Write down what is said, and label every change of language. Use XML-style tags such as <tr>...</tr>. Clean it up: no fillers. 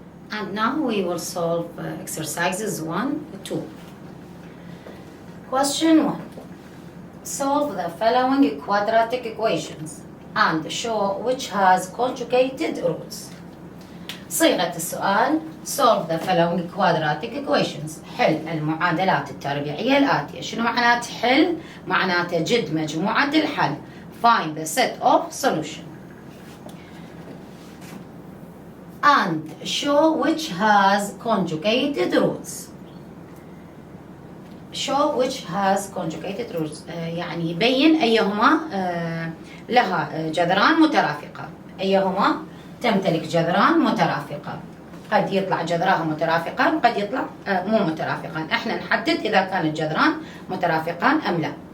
<en>And now we will solve exercises 1, 2. Question 1. Solve the following quadratic equations and show which has conjugated roots.</en> <ar>صيغة السؤال:</ar> <en>solve the following quadratic equations.</en> <ar>حل المعادلات التربيعية الآتية. شنو معنات حل؟ معناته جد مجموعة الحل.</ar> <en>Find the set of solution. And show which has conjugated roots. Show which has conjugated roots</en> <ar>يعني يبين أيهما لها جذران مترافقة. أيهما تمتلك جذران مترافقة. قد يطلع جذراها مترافقان، قد يطلع مو مترافقان. احنا نحدد إذا كان الجذران مترافقان أم لا.</ar>